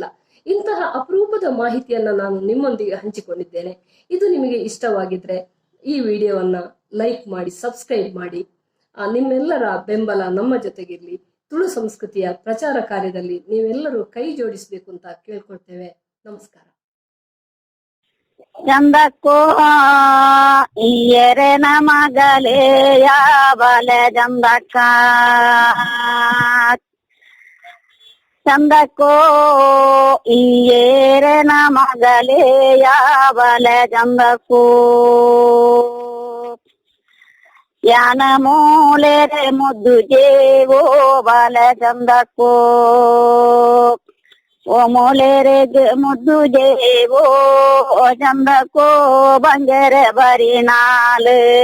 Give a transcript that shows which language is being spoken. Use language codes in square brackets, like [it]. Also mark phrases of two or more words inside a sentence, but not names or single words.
[kn] ಇಂತಹ ಅಪರೂಪದ ಮಾಹಿತಿಯನ್ನ ನಾನು ನಿಮ್ಮೊಂದಿಗೆ ಹಂಚಿಕೊಂಡಿದ್ದೇನೆ. ಇದು ನಿಮಗೆ ಇಷ್ಟವಾಗಿದ್ರೆ ಈ ವಿಡಿಯೋವನ್ನ ಲೈಕ್ ಮಾಡಿ, ಸಬ್ಸ್ಕ್ರೈಬ್ ಮಾಡಿ. ನಿಮ್ಮೆಲ್ಲರ ಬೆಂಬಲ ನಮ್ಮ ಜೊತೆಗಿರ್ಲಿ. ತುಳು ಸಂಸ್ಕೃತಿಯ ಪ್ರಚಾರ ಕಾರ್ಯದಲ್ಲಿ ನೀವೆಲ್ಲರೂ ಕೈ ಜೋಡಿಸಬೇಕು ಅಂತ ಕೇಳ್ಕೊಳ್ತೇವೆ. ನಮಸ್ಕಾರ. [tcy] ಚಂದಕ್ಕೋ ಈಯರೆನ ಮಗಲೇ ಯಾವಲೆ ಚಂದಕ್ಕ, ಚಂದಕ್ಕೋ ಈಯರೆನ ಮಗಲೇ ಯಾವಲೆ ಚಂದಕ್ಕೋ, ಯಾನ ಮೂಲೆರೆ ಮುದ್ದು ಜೇವೋ ಬಲೆ ಚಂದಕ್ಕೋ, ಓ ಮೂಲೆರೆ ಮುದ್ದು ಜೇವೋ ಚಂದಕ್ಕೋ ಬಂಗೆರೆ ಬರಿನಾಲು,